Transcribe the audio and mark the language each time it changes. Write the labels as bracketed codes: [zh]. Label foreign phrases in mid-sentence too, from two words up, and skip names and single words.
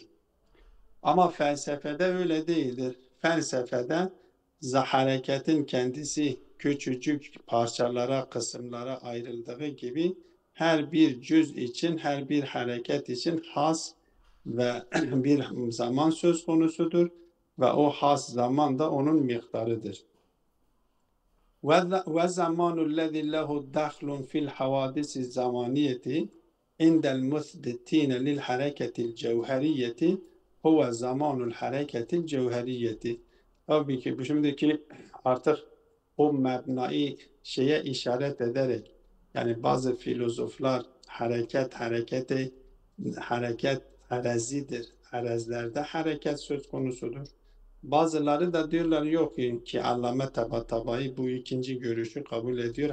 [tr] Ama felsefede öyle değildir. Felsefede hareketin kendisi küçücük parçalara, kısımlara ayrıldığı gibi her bir cüz için, her bir hareket için has ve bir zaman söz konusudur ve o has zaman da onun miktarıdır. [ar] وَالزَّمَانُ الَّذِي لَهُ دَخْلٌ فِي الْحَوَادِثِ الزَّمَانِيَّةِ عِنْدَ الْمُثْبِتِينَ لِلْحَرَكَةِ الْجَوْهَرِيَّةِ هُوَ زَمَانُ الْحَرَكَةِ الْجَوْهَرِيَّةِ [tr] Tabii ki şimdiki artık o mebnayı işaret ederek yani bazı filozoflar hareket arazidir. Arazilerde hareket söz konusudur. Bazıları da diyorlar yok ki Allame Tabatabai bu ikinci görüşü kabul ediyor.